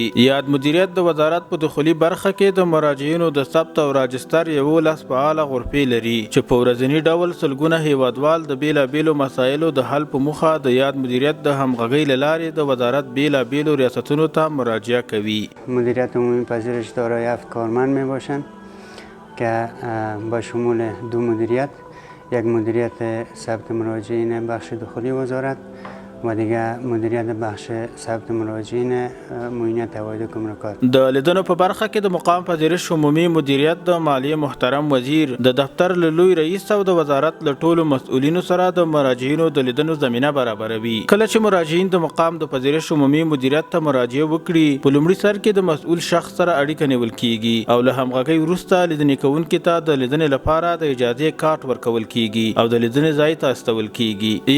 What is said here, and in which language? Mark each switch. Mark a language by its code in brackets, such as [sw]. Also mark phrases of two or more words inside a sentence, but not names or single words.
[ps] یاد مدیریت د وزارت په دخولي برخه کې د مراجعینو د ثبت او راجستر 11 فعاله غرفې لري چې په ورځني ډول سلګونه هیوادوال د بیلابیلو مسایلو د حل په موخه د یاد مدیریت د همغږۍ له لارې د وزارت بیلابیلو ریاستونو ته مراجعه کوي. [fa] مدیریت عمومی پذیرش دارای 7 کارمند می باشند که با شمول 2 مدیریت، یک مدیریت ثبت مراجعین بخش دخولی وزارت و دیگه مدیریت بخش ثبت مراجعین معاینه عواید گمرکات. [ps] د لیدنو په برخه کې د مقام پذیرش عمومي مدیریت د مالیې محترم وزیر د دفتر له لوی رئیس او د وزارت له ټولو مسؤلینو سره د مراجعینو د لیدنو زمینه برابروي. کله چې مراجعین د مقام د پذیرش عمومي مدیریت ته مراجعه وکړي په لومړي سر کې د مسؤل شخص سره اړیکه نیول کیږي او له همغږۍ وروسته لیدنې کوونکي ته د لیدنې لپاره د اجازې کارت ورکول کیږي او د لیدنې ځای ته استول کیږي.